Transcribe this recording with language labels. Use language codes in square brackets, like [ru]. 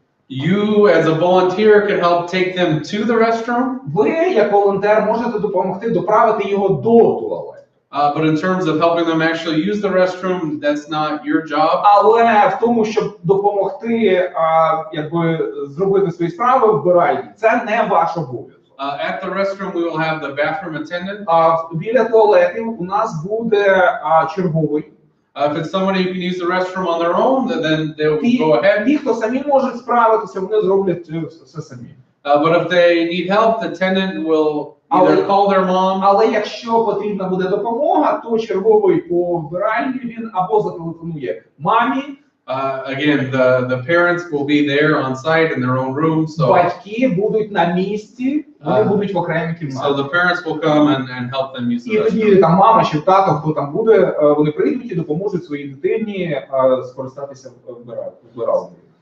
[en] you as a volunteer can help take them to the restroom. [uk] Ви як волонтер можете допомогти доправити його до туалету. [en] But in terms of helping them actually use the restroom, that's not your job. [uk] Але в тому, щоб допомогти, зробити свої справи, вбиральні, це не ваш обов'язок. [en] At the restroom, we will have the bathroom attendant. [uk] Біля туалетів у нас буде черговий. [en] If it's somebody who can use the restroom on their own, then they will go ahead. [uk] Ті, хто самі можуть справитися, вони зроблять все самі. [en] But if they need help, the attendant will either call their mom. [uk] Але якщо потрібна буде допомога, то черговий по вбиральні він або зателефонує мамі. [en] Again, the parents will be there on site in their own room. So [uk] Батьки будуть на місці, вони будуть в окремій кімнаті. [en] So the parents will come and help them use the [uk] І тоді [en] restroom. [uk] там мама чи тато, хто там буде, вони прийдуть і допоможуть своїй дитині скористатися вбиралнею.